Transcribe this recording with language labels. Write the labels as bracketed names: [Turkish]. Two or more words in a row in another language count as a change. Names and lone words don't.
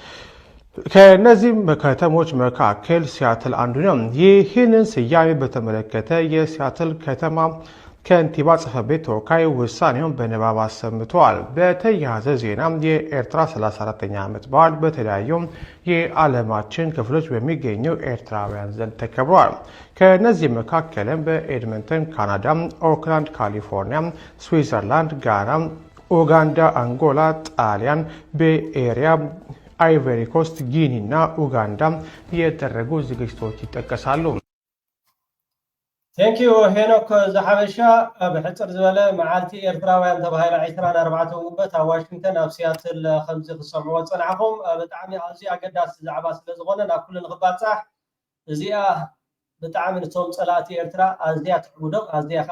[Amharic] ከነዚህ ከተሞች መካከል ሲያትል አንዱ ነው። ይህንን ስያሜ በተመለከተ የሲያትል ከተማ ከንቲባ ጽሕፈት ቤት ተወካይ ውሳኔውን በንባብ አሰምተዋል። በተያያዘ ዜና የኤርትራ 34ኛ ዓመት በዓል በተለያዩ የዓለማችን ክፍሎች በሚገኙ ኤርትራውያን ዘንድ ተከብረዋል። ከነዚህ መካከልም በኤድመንተን ካናዳ፣ ኦክላንድ ካሊፎርኒያ፣ ስዊዘርላንድ፣ ጋና፣ ኡጋንዳ፣ አንጎላ፣ ጣሊያን፣ በኤሪያ አይቨሪ ኮስት፣ ጊኒ እና ኡጋንዳ የተደረጉ ዝግጅቶች ይጠቀሳሉ። [English] thank you [Tigrinya] ሄኖክ ዝሓበሻ ብሕፅር ዝበለ መዓልቲ ኤርትራውያን ተባሂሉ 24 ጉንበት ኣብ ዋሽንግተን ኣብ ሲያትል ከምዚ ክሰምዕዎ ፀናዕኹም ብጣዕሚ ኣዝዩ ኣገዳሲ ዛዕባ ስለ ዝኾነ ናብ ኩሉ ንክባፃሕ እዚኣ ብጣዕሚ ነቶም ፀላእቲ ኤርትራ ኣዝያ ትዕቡዶም ኣዝያ ከዓ